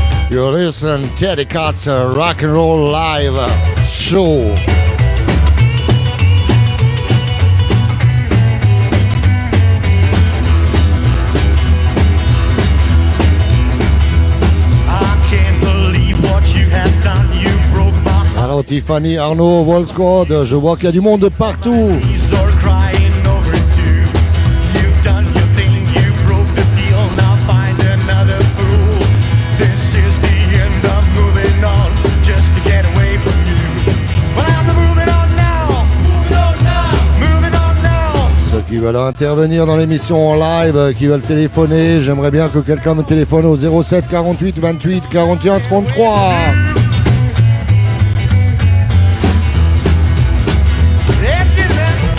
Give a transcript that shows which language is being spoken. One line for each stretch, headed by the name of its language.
English: You're listening to Telecats Rock and Roll Live Show. I can't believe what you have done. You broke my heart.
French: Alors Tiffany, Arnaud, Wall Squad, je vois qu'il y a du monde de partout.
English: Knees are crying over you. You've done your thing, you broke the deal. Now find another fool. This is the end, I'm moving on just to get away from you. Well, I'm moving on now. Moving on now.
French: Ceux qui veulent intervenir dans l'émission en live, qui veulent téléphoner, j'aimerais bien que quelqu'un me téléphone au 07 48 28 41 33.
English: Let's get it, man.